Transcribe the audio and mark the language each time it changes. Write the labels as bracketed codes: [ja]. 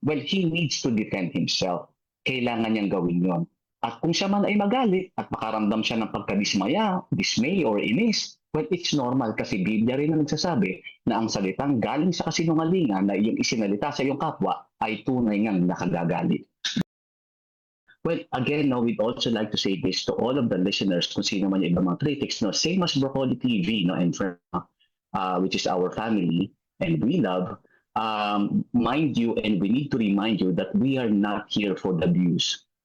[en] Well, he needs to defend himself. [tl] Kailangan niyang gawin yon. At kung siya man ay magalit at makaramdam siya ng pagkadismaya, dismay or inis, [en] well, it's normal [tl] kasi Biblia rin na nagsasabi na ang salitang galing sa kasinungalingan na iyong isinalita sa iyong kapwa ay tunay ngang nakagagalit. [en] Well, again, no, we'd also like to say this to all of the listeners, [tl] kung sino man yung ibang mga [en] critics, no, same as Broccoli TV, no, and which is our family and we love, mind you, and we need to remind you that we are not here for the views.